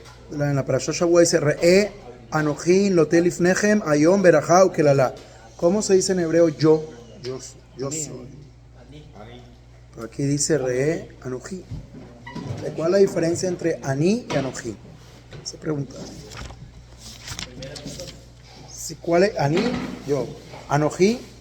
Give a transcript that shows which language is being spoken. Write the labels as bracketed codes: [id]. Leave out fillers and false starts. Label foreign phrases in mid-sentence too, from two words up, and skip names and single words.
[es] En la [he] פרשת שבוע [es] dice [he] ראה אנכי נותן לפניכם היום ברכה וקללה. [es] ¿Cómo se dice en hebreo yo? Yo soy. Pero aquí dice [he] ראה אנכי. [es] ¿Cuál es la diferencia entre Ani y Anoji? Se pregunta. ¿Cuál es Ani? Yo. Anoji.